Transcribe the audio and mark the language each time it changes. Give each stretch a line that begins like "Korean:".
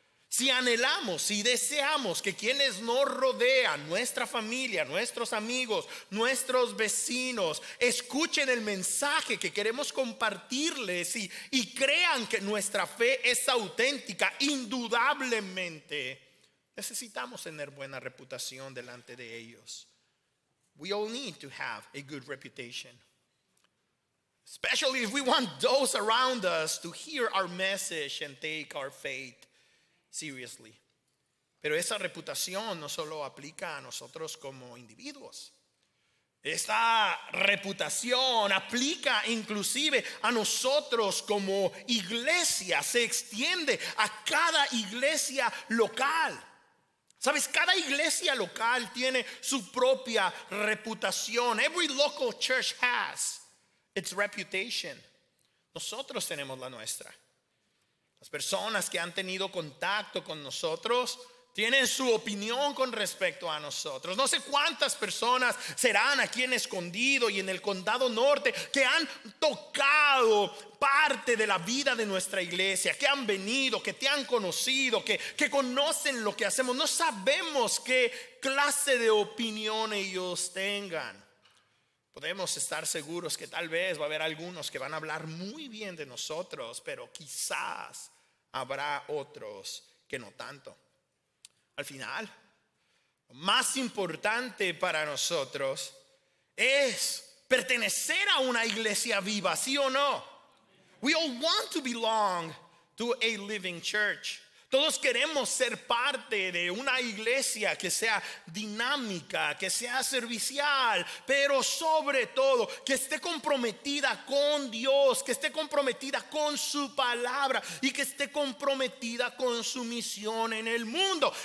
Spanish: Si anhelamos, si deseamos que quienes nos rodean, nuestra familia, nuestros amigos, nuestros vecinos, escuchen el mensaje que queremos compartirles y crean que nuestra fe es auténtica, indudablemente necesitamos tener buena reputación delante de ellos.
English: We all need to have a good reputation, especially if we want those around us to hear our message and take our faith seriously.
Spanish: Pero esa reputación no solo aplica a nosotros como individuos. Esta reputación aplica inclusive a nosotros como iglesia, se extiende a cada iglesia local. Sabes, cada iglesia local tiene su propia reputación.
English: Every local church has its reputation.
Spanish: Nosotros tenemos la nuestra. Las personas que han tenido contacto con nosotros tienen su opinión con respecto a nosotros. No sé cuántas personas serán aquí en Escondido y en el Condado Norte que han tocado parte de la vida de nuestra iglesia, que han venido, que te han conocido, que conocen lo que hacemos. No sabemos qué clase de opinión ellos tengan. Podemos estar seguros que tal vez va a haber algunos que van a hablar muy bien de nosotros, pero quizás habrá otros que no tanto. Al final, lo más importante para nosotros es pertenecer a una iglesia viva, ¿sí o no?
English: We all want to belong to a living church.
Spanish: Todos queremos ser parte de una iglesia que sea dinámica, que sea servicial, pero sobre todo que esté comprometida con Dios, que esté comprometida con su palabra y que esté comprometida con su misión en el mundo.